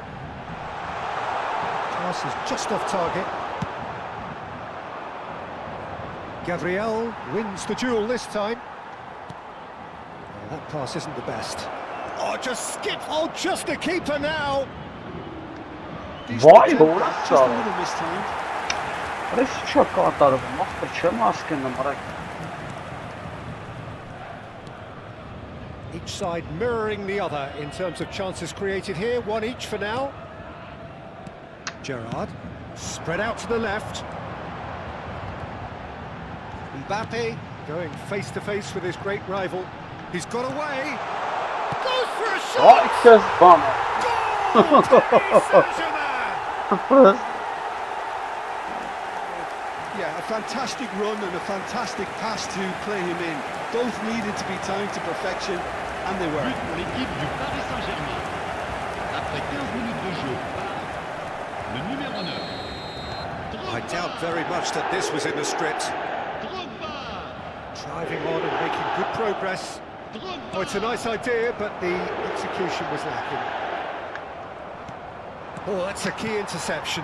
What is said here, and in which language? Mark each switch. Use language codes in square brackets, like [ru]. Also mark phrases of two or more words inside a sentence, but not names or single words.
[en] Pass is just off target. Gabriel wins the duel this time. Oh, that pass isn't the best. Oh, just skip! Oh, just a keeper now! Decent Why? attempt, Hold just on. a little mistimed. [hy] Ռես չա կատարվում, ախպեր չեմ ասկենում, արեք։ [en] Each side mirroring the other in terms of chances created here. One each for now. Gerrard, spread out to the left. Mbappe going face to face with his great rival. He's got away. Goes for a shot. [tr] Ay kız bana. [en] Goal! Paris Saint-Germain! Yeah, a fantastic run and a fantastic pass to play him in. Both needed to be timed to perfection, and they were. [fr] But pour l'équipe du Paris Saint-Germain. Après 15 minutes de jeu, le numéro 9. [en] I doubt very much that this was in the script. Drogba. Driving on and making good progress. Oh, it's a nice idea, but the execution was lacking. Oh, that's a key interception.